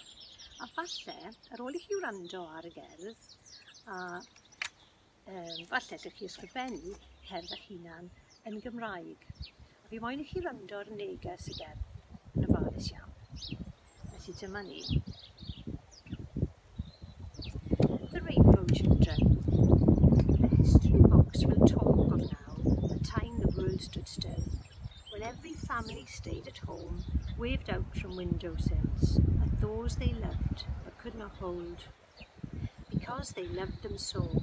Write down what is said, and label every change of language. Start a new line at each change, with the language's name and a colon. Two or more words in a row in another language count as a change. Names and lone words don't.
Welsh: A falle, ar ôl I chi wrando ar y gerdd, a falle allwch chi ysgrifennu cerdd eich hunan yn Gymraeg. A fi moyn I chi wrando ar neges y gerdd yn ofalus iawn. Felly dyma ni.
English: The Rainbow Children. The history books will talk of now the time the world stood still, when every family stayed at home, waved out from windowsills at those they loved but could not hold, because they loved them so.